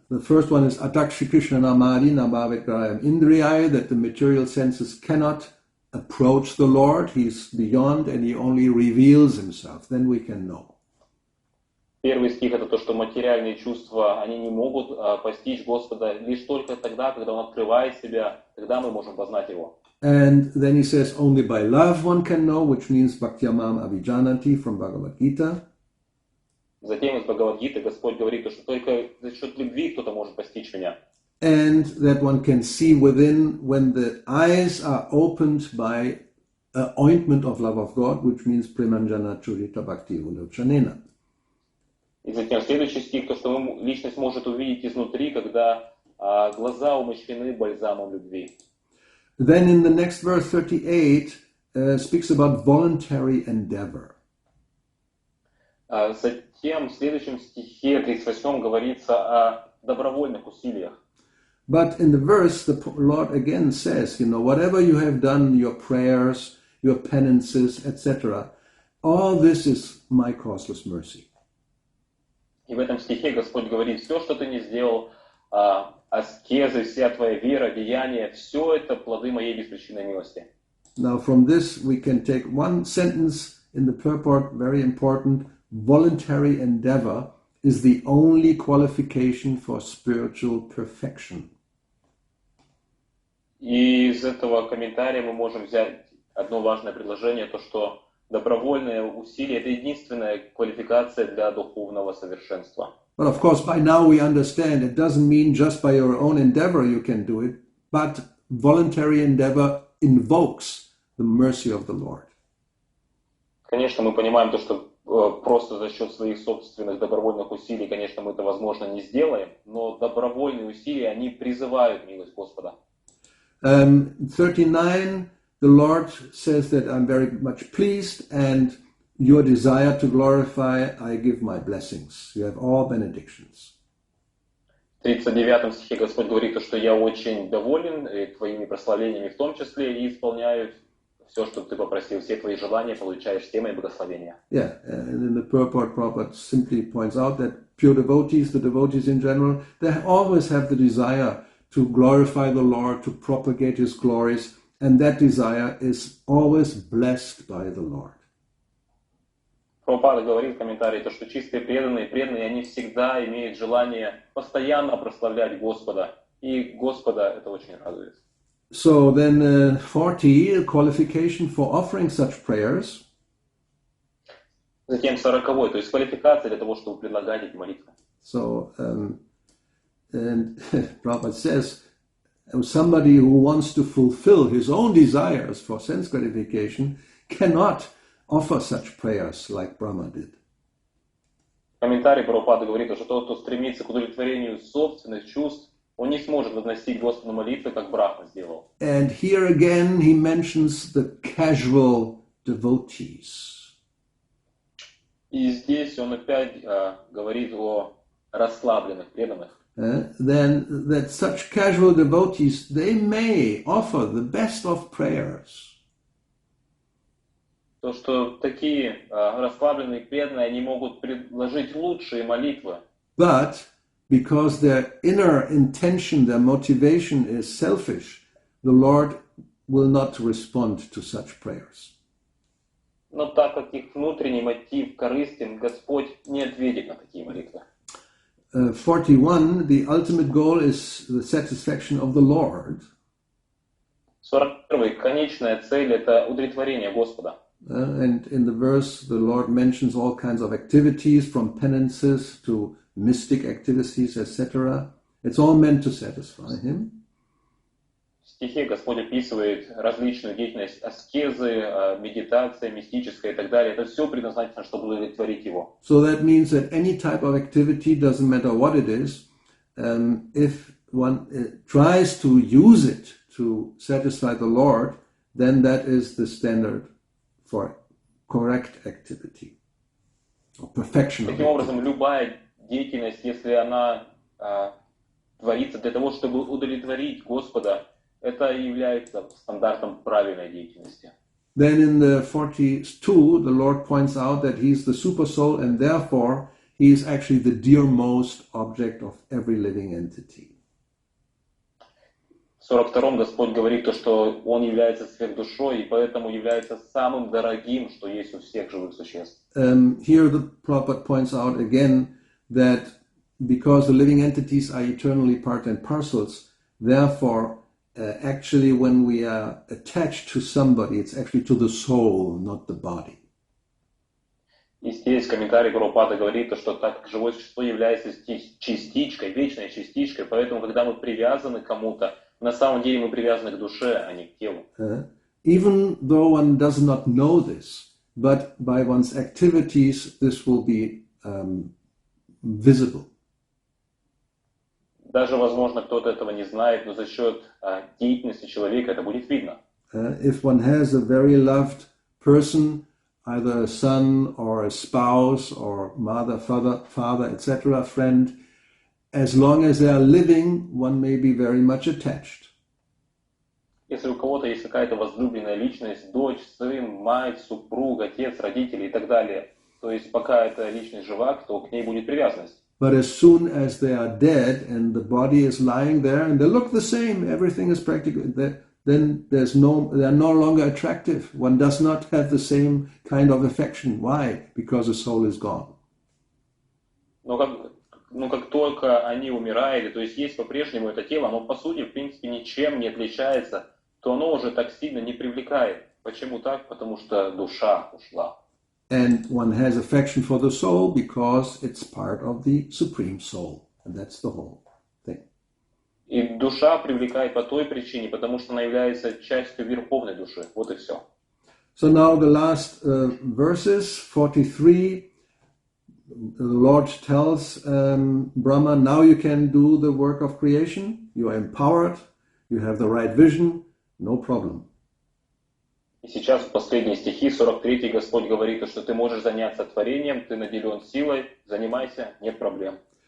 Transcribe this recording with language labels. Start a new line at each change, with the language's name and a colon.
English: The first one is
Sanskrit: Atakshi Krishna Namadi Nabhavikrayam Indriyaya,
English: that the material senses cannot approach the Lord. He's beyond and he only reveals himself. Then we can know.
Russian: Первый стих это то, что материальные чувства, они не могут постичь Господа лишь только тогда, когда Он открывает себя, тогда мы можем познать Его.
English: And then he says, only by love one can know, which means Bhakti-yoga Abhijanati from Bhagavad Gita.
Russian: Затем из Бхагавад-гиты Господь говорит, что только за счет любви кто-то может постичь меня.
English: And that one can see within when the eyes are opened by an ointment of love of God, which means
Sanskrit: Premanjana Churita Bhakti Ulochanena.
Russian: И затем следующий стих, то, что личность может увидеть изнутри, когда глаза умощены бальзамом любви.
English: Then in the next verse 38 speaks about voluntary endeavor.
Russian: Затем в следующем стихе 38 говорится о добровольных усилиях.
English: But in the verse, the Lord again says, whatever you have done, your prayers, your penances, etc., all this is my causeless mercy.
Russian: И в этом стихе Господь говорит, все, что ты не сделал, аскезы, вся твоя вера, деяния, все это плоды моей беспричинной милости.
English: Now from this we can take one sentence in the purport, very important. Voluntary endeavor is the only qualification for spiritual perfection.
Russian: И из этого комментария мы можем взять одно важное предложение, то что добровольное усилие – это единственная квалификация для духовного совершенства.
English: But of course, by now we understand it doesn't mean just by your own endeavor you can do it, but voluntary endeavor invokes the mercy of the Lord.
Russian: Конечно, мы понимаем то, что просто за счет своих собственных добровольных усилий, конечно, мы это, возможно, не сделаем, но добровольные усилия, они призывают милость Господа.
English: 39, the Lord says that I'm very much pleased and your desire to glorify, I give my blessings. You have all benedictions.
Russian: В 39 стихе Господь говорит, что я очень доволен твоими прославлениями в том числе и исполняю все, что ты попросил, все твои желания, получаешь все мои благословения.
English: Yeah, and in the purport, Prabhupada simply points out that pure devotees, the devotees in general, they always have the desire to glorify the Lord, to propagate His glories, and that desire is always blessed by the Lord.
Russian: Прабхупада говорит в комментарии, то, что чистые преданные, они всегда имеют желание постоянно прославлять Господа, и Господа это очень радует.
English: So then 40, qualification for offering such prayers.
Russian: Затем 40-й, то есть квалификация для того, чтобы предлагать эти молитвы.
English: So, and Prabhupada says, somebody who wants to fulfill his own desires for sense gratification cannot offer such prayers like Brahma did.
Russian: Комментарий Прабхупады говорит, что тот, кто стремится к удовлетворению собственных чувств, он не сможет возносить Господу молитвы, как Брахма сделал.
English: And here again he mentions the casual devotees.
Russian: И здесь он опять говорит о расслабленных, преданных,
English: then that such casual devotees, they may offer the best of prayers.
Russian: то, что такие расслабленные преданные, они могут предложить лучшие молитвы.
English: But because their inner intention, their motivation is selfish, the Lord will not respond to such prayers.
Russian: Но так как их внутренний мотив корыстен, Господь не ответит на такие молитвы.
English: 41, the ultimate goal is the satisfaction of the Lord. 41.
Russian: Конечная цель – это удовлетворение Господа.
English: And in the verse, the Lord mentions all kinds of activities, from penances to mystic activities, etc. It's all meant to satisfy Him.
Russian: В стихе Господь описывает различную деятельность, аскезы, медитация, мистическая и так далее. Это все предназначено, чтобы удовлетворить Его.
English: So that means that any type of activity, doesn't matter what it is, if one tries to use it to satisfy the Lord, then that is the standard for correct activity, or perfection of
Russian: Таким образом, любая деятельность, если она творится для того, чтобы удовлетворить Господа, это является стандартом правильной деятельности.
English: Then in the 42, the Lord points out that He is the super soul, and therefore He is actually the dearmost object of every living entity.
Russian: В 42-м Господь говорит то, что Он является сверхдушой, и поэтому является самым дорогим, что есть у всех живых существ.
English: Here the Prabhupada points out again that because the living entities are eternally part and parcels, therefore actually when we are attached to somebody, it's actually to the soul, not the body.
Russian: И здесь комментарий Прабхупады говорит, что так как живое существо является частичкой, вечной частичкой, поэтому когда мы привязаны к кому-то, на самом деле мы привязаны к душе, а не к телу.
English: Even though one does not know this, but by one's activities this will be visible.
Russian: Даже, возможно, кто-то этого не знает, но за счет деятельности человека это будет видно.
English: If one has a very loved person, either a son or a spouse or mother, father, etc., friend, as long as they are living, one may be very much attached.
Russian: Если у кого-то есть какая-то возлюбленная личность, дочь, сын, мать, супруг, отец, родители и так далее, то есть пока эта личность жива, то к ней будет привязанность.
English: But as soon as they are dead and the body is lying there and they look the same, everything is practically, then they are no longer attractive. One does not have the same kind of affection. Why? Because the soul is gone.
Russian: Но как только они умирают, то есть есть по-прежнему это тело, оно по сути, в принципе, ничем не отличается, то оно уже так сильно не привлекает. Почему так? Потому что душа ушла.
English: And one has affection for the soul because it's part of the supreme soul. And that's the whole thing.
Russian: И душа привлекает по той причине, потому что она является частью верховной души. Вот и все.
English: So now the last verses, 43, the Lord tells Brahma, now you can do the work of creation. You are empowered. You have the right vision. No problem.
Russian: И сейчас в последние стихи, 43-й, Господь говорит, что ты можешь заняться творением, ты наделен силой, занимайся, нет проблем.